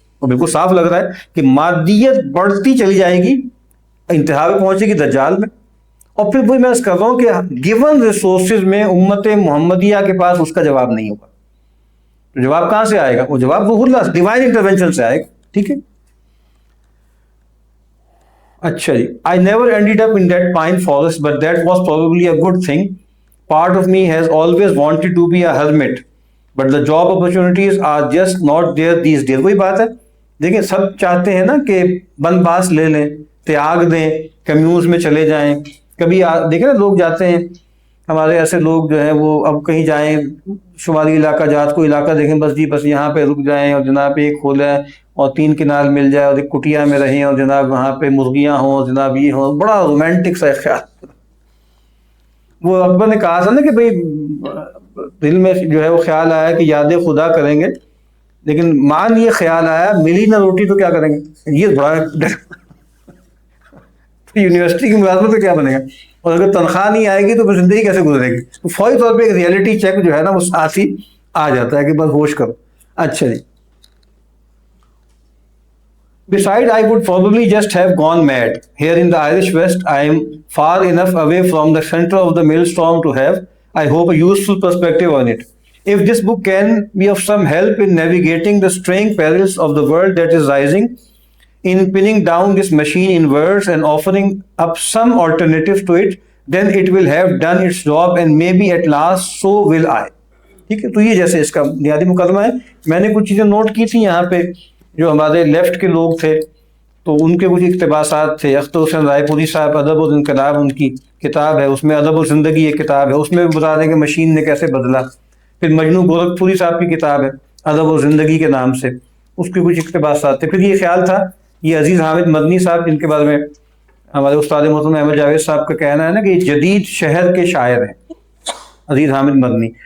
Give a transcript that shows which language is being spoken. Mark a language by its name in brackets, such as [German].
[Urdu] وہ بالکل صاف لگ رہا ہے کہ مادیت بڑھتی چلی جائے گی, انتہا پہ پہنچے گی دجال میں, اور پھر وہی میں عرض کر رہا ہوں کہ [English] given resources [Urdu] میں امت محمدیہ کے پاس اس کا جواب نہیں ہوگا. تو جواب کہاں سے آئے گا؟ وہ جواب روح اللہ [English] divine intervention [Urdu] سے آئے گا. ٹھیک ہے. اچھا جی. [English] I never ended up in that pine forest, but that was probably a good thing. Part of me has always wanted to be a hermit, but the job opportunities are just not there these days. [Urdu] وہی بات ہے, دیکھیں سب چاہتے ہیں نا کہ بند باس لے لیں, تیاگ دیں, کمیونز میں چلے جائیں. کبھی دیکھیں نا لوگ جاتے ہیں, ہمارے ایسے لوگ جو ہیں وہ اب کہیں جائیں شمالی علاقہ جات کو علاقہ دیکھیں, بس جی بس یہاں پہ رک جائیں اور جناب ایک کھولا ہے اور 3 کنال مل جائے اور ایک کٹیا میں رہیں اور جناب وہاں پہ مرغیاں ہوں, جناب یہ ہوں, بڑا رومانٹک سا خیال. وہ اکبر نے کہا تھا نا کہ بھئی دل میں جو ہے وہ خیال آیا کہ یاد خدا کریں گے, لیکن مان یہ خیال آیا ملی نہ روٹی تو کیا کریں گے. یہ بڑا یونیورسٹی کی ملازمت تو کیا بنے گا, اور اگر تنخواہ نہیں آئے گی تو پھر زندگی کیسے گزرے گی. تو فوری طور پہ ایک ریئلٹی چیک جو ہے نا وہ ساتھ ہی آ جاتا ہے کہ بس ہوش کرو. اچھا جی. [English] Besides, I would probably just have gone mad. Here in the Irish West, I am far enough away from the center of the maelstrom to have, I hope, a useful perspective on it. If this book can be of some help in navigating the strange perils of the world that is rising, in pinning down this machine in words and offering up some alternative to it, then it will have done its job and maybe at last so will I. [Urdu] ٹھیک ہے. تو یہ جیسے اس کا بنیادی مقدمہ ہے. میں نے کچھ چیزیں نوٹ کی تھیں یہاں پہ, جو ہمارے لیفٹ کے لوگ تھے تو ان کے کچھ اقتباسات تھے. اختر حسین رائے پوری صاحب ادب الانقلاب ان کی کتاب ہے, اس میں ادب الزندگی ایک کتاب ہے, اس میں بھی بتا دیں کہ مشین نے کیسے بدلا. پھر مجنو گورکھ پوری صاحب کی کتاب ہے ادب الزندگی کے نام سے, اس کے کچھ اقتباسات تھے. پھر یہ خیال تھا, یہ عزیز حامد مدنی صاحب جن کے بارے میں ہمارے استاد محترم احمد جاوید صاحب کا کہنا ہے نا کہ یہ جدید شہر کے شاعر ہیں عزیز حامد مدنی.